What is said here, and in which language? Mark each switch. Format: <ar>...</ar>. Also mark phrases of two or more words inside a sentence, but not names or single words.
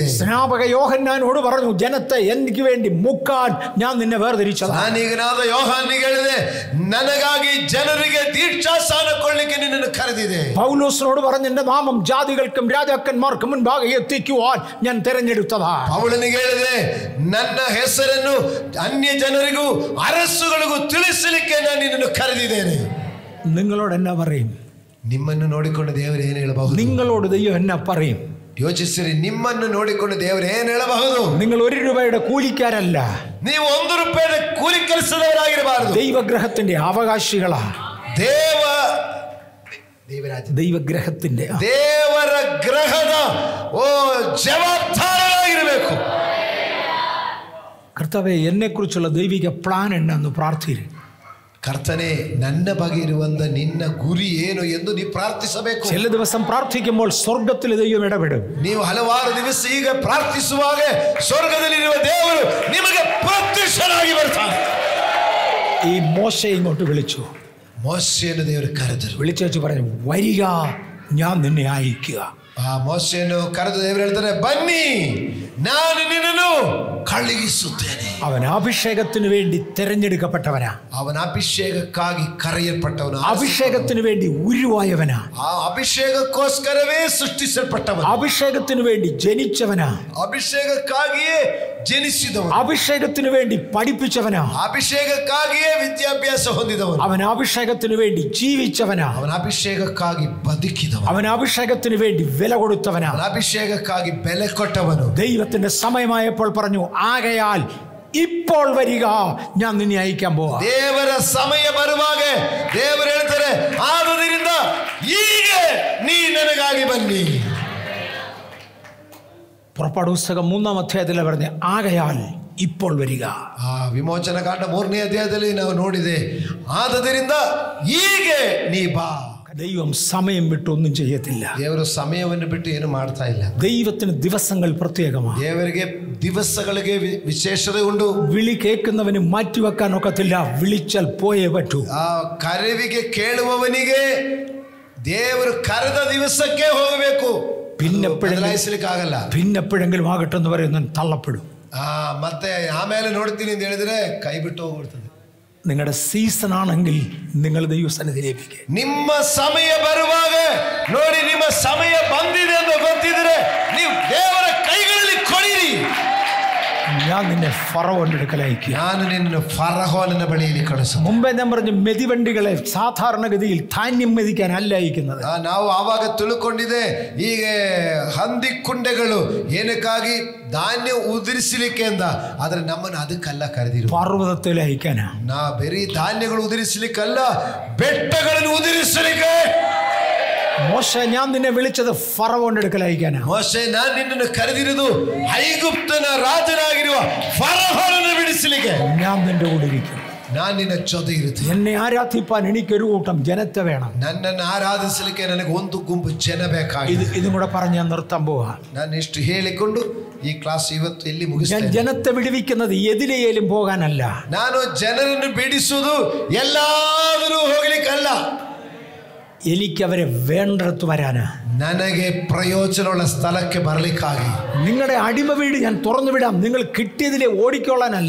<ml>സ്നാപക യോഹന്നാനോട് പറഞ്ഞു, ജനത്തെ എനിക്ക് വേണ്ടി മുക്കാൻ ഞാൻ നിന്നെ വേർതിരിച്ചതാ.</ml> <kn>ನಾನೀಗನಾದ ಯೋಹಾನಿಗೆ ಹೇಳಿದೆ, ನನಗಾಗಿ ಜನರಿಗೆ ದೀಕ್ಷಾಸ್ನಾನ ಕೊಳ್ಳಿಕ್ಕೆ ನಿನ್ನನ್ನು ಕರೆದಿದೆ.</kn> <ml>പൗലോസിനോട് പറഞ്ഞ, എന്റെ നാമം ജാതികൾക്കും രാജാക്കന്മാർക്കും മുൻപാകെ എത്തിക്കുവാൻ ഞാൻ തെരഞ്ഞെടുത്തതാ.</ml> <kn>ಪೌಲನಿಗೆ ಹೇಳಿದೆ, ನನ್ನ ಹೆಸರನ್ನು ಅನ್ಯ ಜನರಿಗೂ ಅರಸುಗಳಿಗೂ ತಿಳಿಸಲಿಕ್ಕೆ ನಾನು ನಿನ್ನನ್ನು ಕರೆದಿದ್ದೇನೆ.</kn> <ml>നിങ്ങളോട് എന്നാ പറയും?</ml> <kn>ನಿಮ್ಮನ್ನು ನೋಡಿಕೊಂಡು ದೇವರು ಏನು ಹೇಳಬಹುದು?</kn> <ml>നിങ്ങളോട് ദൈവം എന്നാ പറയും?</ml> <kn>ಯೋಚಿಸಿರಿ, ನಿಮ್ಮನ್ನು ನೋಡಿಕೊಂಡು ದೇವರು ಏನು ಹೇಳಬಹುದು?</kn> <ml>നിങ്ങൾ 1 രൂപയുടെ കൂലിക്കാരല്ല,</ml> <kn>ನೀವು 1 ರೂಪಾಯಿಯ ಕೂಲಿ ಕೆಲಸದವರಾಗಿರಬಾರದು.</kn> <ml>ദൈവഗ്രഹത്തിന്റെ അവകാശികളാ. ദൈവഗ്രഹത്തിന്റെ</ml> <kn>ದೇವರ ಗ್ರಹದ ಜವಾಬ್ದಾರರಾಗಿರಬೇಕು.</kn> <ml>കർത്താവേ, എന്നെക്കുറിച്ചുള്ള ദൈവിക പ്ലാൻ എന്നാന്ന് പ്രാർത്ഥിര്.</ml> <kn>ಕರ್ತನೆ, ನನ್ನ ಬಗ್ಗೆ ಇರುವಂತ ನಿನ್ನ ಗುರಿ ಏನು ಎಂದು ನೀವು ಪ್ರಾರ್ಥಿಸಬೇಕು.</kn> <ml>ചില ദിവസം പ്രാർത്ഥിക്കുമ്പോൾ സ്വർഗത്തിൽ ദൈവം ഇടപെടും.</ml> <kn>ನೀವು ಹಲವಾರು ದಿವಸ ಈಗ ಪ್ರಾರ್ಥಿಸುವಾಗ ಸ್ವರ್ಗದಲ್ಲಿರುವ ದೇವರು ನಿಮಗೆ ಪ್ರತ್ಯಕ್ಷನಾಗಿ ಬರ್ತಾನೆ.</kn> <ml>ഈ മോശയെ ഇങ്ങോട്ട് വിളിച്ചു.</ml> <kn>ಮೋಶೆಯನ್ನು ದೇವರು ಕರೆದರು.</kn> <ml>വിളിച്ചു പറഞ്ഞു, വരിക, ഞാൻ നിന്നെ അയക്കുക.</ml> <kn>ಆ ಮೋಶೆಯನ್ನು ಕರೆದು ದೇವರು ಹೇಳ್ತಾರೆ, ಬನ್ನಿ, ನಾನು ನಿನ್ನನ್ನು ಕಳುಹಿಸುತ್ತೇನೆ.</kn> <ml>അവൻ അഭിഷേകത്തിന് വേണ്ടി തെരഞ്ഞെടുക്കപ്പെട്ടവനാ.</ml> <kn>ಅವನ ಅಭಿಷೇಕಕ್ಕಾಗಿ ಕರೆಯಲ್ಪಟ್ಟವನು.</kn> <ml>അഭിഷേകത്തിന് വേണ്ടി ഉരുവായവനാ.</ml> <kn>ಆ ಅಭಿಷೇಕಕ್ಕೋಸ್ಕರವೇ ಸೃಷ್ಟಿಸಲ್ಪಟ್ಟವನು.</kn> <ml>അഭിഷേകത്തിന് വേണ്ടി ജനിച്ചവനാ.</ml> <kn>ಅಭಿಷೇಕಕ್ಕಾಗಿಯೇ ಜನಿಸಿದವನು.</kn> <ml>അഭിഷേകത്തിന് വേണ്ടി പഠിപ്പിച്ചവനാ.</ml> <kn>ಅಭಿಷೇಕಕ್ಕಾಗಿಯೇ ವಿದ್ಯಾಭ್ಯಾಸ ಹೊಂದಿದವನು.</kn> <ml>അവൻ അഭിഷേകത്തിന് വേണ്ടി ജീവിച്ചവനാ.</ml> <kn>ಅವನ ಅಭಿಷೇಕಕ್ಕಾಗಿ ಬದುಕಿದವನು.</kn> <ml>അവൻ അഭിഷേകത്തിന് വേണ്ടി വില കൊടുത്തവനാ.</ml> <kn>ಅವನ ಅಭಿಷೇಕಕ್ಕಾಗಿ ಬೆಲೆ ಕೊಟ್ಟವನು.</kn> <ml>ദൈവത്തിന്റെ സമയമായപ്പോൾ പറഞ്ഞു, ആകയാൽ ഇപ്പോൾ വരിക, ഞാൻ നിന്നെ അയക്കാൻ പോവാ.</ml> <kn>ದೇವರ ಸಮಯ ಬರುವಾಗ ದೇವರು ಹೇಳ್ತಾರೆ, ಆದುದರಿಂದ ಈಗ ನೀ ನನಗಾಗಿ ಬನ್ನಿ.</kn> <ml>പുറപ്പാട് പുസ്തകം 3-ാം അധ്യായത്തിൽ പറഞ്ഞ, ആകയാൽ ഇപ്പോൾ വരിക.</ml> <kn>ಆ ವಿಮೋಚನ ಕಾಂಡ 3ನೇ ಅಧ್ಯಾಯದಲ್ಲಿ ನಾವು ನೋಡಿದೆ, ಆದುದರಿಂದ ಈಗ ನೀ ಬಾ.</kn> <ml>ദൈവം സമയം വിട്ടൊന്നും ചെയ്യത്തില്ല.</ml> <kn>ದೇವರು ಸಮಯವನ್ನು ಬಿಟ್ಟು ಏನು ಮಾಡ್ತಾ ಇಲ್ಲ.</kn> <ml>ദൈവത്തിന് ദിവസങ്ങൾ പ്രത്യേകമാണ്.</ml> <kn>ದೇವರಿಗೆ ದಿವಸಗಳಿಗೆ ವಿಶೇಷತೆ ಉಂಟು.</kn> <ml>വിളി കേൾക്കുന്നവന് മാറ്റിവെക്കാൻ ഒക്കത്തില്ല. വിളിച്ചാൽ പോയേ പറ്റൂ.</ml> <kn>ಆ ಕರೆವಿಗೆ ಕೇಳುವವನಿಗೆ ದೇವರು ಕರೆದ ದಿವಸಕ್ಕೆ ಹೋಗಬೇಕು. ಬದಲಾಯಿಸಲಿಕ್ಕಾಗಲ್ಲ.</kn> <ml>പിന്നെപ്പോഴെങ്കിലും ആകട്ടെ എന്ന് പറയുന്ന തള്ളപ്പെടും.</ml> <kn>ಮತ್ತೆ ಆಮೇಲೆ ನೋಡ್ತೀನಿ ಅಂತ ಹೇಳಿದ್ರೆ ಕೈ ಬಿಟ್ಟು ಹೋಗ್ಬಿಡ್ತದೆ.</kn> <ml>നിങ്ങളുടെ സീസൺ ആണെങ്കിൽ നിങ്ങൾ ദൈവസന്നിധിയിലേക്ക്,</ml> <kn>ನಿಮ್ಮ ಸಮಯ ಬರುವಾಗ ನೋಡಿ, ನಿಮ್ಮ ಸಮಯ ಬಂದಿದೆ ಎಂದು ಗೊತ್ತಿದ್ರೆ ನೀವು ದೇವರ ಕೈಗಳಲ್ಲಿ ಕೊಡಿರಿ.</kn> <ml>ഞാൻ നിന്നെ ഫറവോന്റെ അടുക്കൽ അയക്കുക.</ml> <kn>ನಾನು ನಿನ್ನನ್ನು ಫರೋಹನ ಬಳಿಯಲ್ಲಿ ಕಳಿಸು.</kn> <ml>മുമ്പേ ഞാൻ പറഞ്ഞു, മെതിവണ്ടികളെ സാധാരണഗതിയിൽ ധാന്യം മെതിക്കാൻ അല്ല അയക്കുന്നത്.</ml> <kn>ನಾವು ಆವಾಗ ತಿಳ್ಕೊಂಡಿದೆ, ಈಗ ಹಂದಿ ಕುಂಡೆಗಳು ಏನಕ್ಕಾಗಿ ಧಾನ್ಯ ಉದುರಿಸಲಿಕ್ಕೆ ಅಂತ, ಆದ್ರೆ ನಮ್ಮನ್ನು ಅದಕ್ಕಲ್ಲ ಕರೆದಿರು.</kn> <ml>പർവ്വതത്തിൽ അയക്കാനാ.</ml> <kn>ನಾ ಬರೀ ಧಾನ್ಯಗಳು ಉದುರಿಸಲಿಕ್ಕಲ್ಲ, ಬೆಟ್ಟಗಳನ್ನು ಉದುರಿಸಲಿಕ್ಕೆ.</kn> <ml>മോശെ, ഞാൻ നിന്നെ വിളിച്ചത് ഫറവോന്റെ അടുക്കൽ അയക്കാനാ.</ml> <kn>ಮೋಶೆ, ನಾನು ನಿನ್ನನ್ನು ಕರೆದಿರುವುದು ಐಗುಪ್ತನ ರಾಜನಾಗಿರುವ ಫರೋಹನನ್ನು ಬಿಡಿಸಲಿಕ್ಕೆ.</kn> <ml>ഞാൻ നിന്റെ കൂടെ ഇരിക്കും.</ml> <kn>ನಾನು ನಿನ್ನ ಜೊತೆ ಇರುತ್ತೇನೆ.</kn> <ml>എന്നെ ആരാധിപ്പാൻ എനിക്കൊരു കൂട്ടം ജനത്തെ വേണം.</ml> <kn>ನನ್ನನ್ನು ಆರಾಧಿಸಲಿಕ್ಕೆ ನನಗೆ ಒಂದು ಗುಂಪು ಜನ ಬೇಕಾಗಿದೆ.</kn> <ml>ഇതും കൂടെ പറഞ്ഞ് ഞാൻ നിർത്താൻ പോവാ.</ml> <kn>ನಾನು ಇಷ್ಟು ಹೇಳಿಕೊಂಡು ಈ ಕ್ಲಾಸ್ ಇವತ್ತು ಇಲ್ಲಿ</kn> <ml>ഞാൻ</ml> <kn>ಮುಗಿಸ್ತೇನೆ.</kn> <ml>ജനത്തെ വിടുവിക്കുന്നത് എതിലേലും പോകാനല്ല.</ml> <kn>ನಾನು ಜನರನ್ನು ಬಿಡಿಸುವುದು ಎಲ್ಲಾದರೂ ಹೋಗ್ಲಿಕ್ಕಲ್ಲ,</kn> <ml>എനിക്കവരെ വേണ്ടടുത്ത് വരാനാ.</ml> <kn>ನನಗೆ ಪ್ರಯೋಜನವುಳ್ಳ ಸ್ಥಳಕ್ಕೆ ಬರಲಿಕ್ಕಾಗಿ.</kn> <ml>നിങ്ങളുടെ അടിമ വീട് ഞാൻ തുറന്നു വിടാം, നിങ്ങൾ കിട്ടിയതിലെ ഓടിക്കോളാനല്ല.</ml>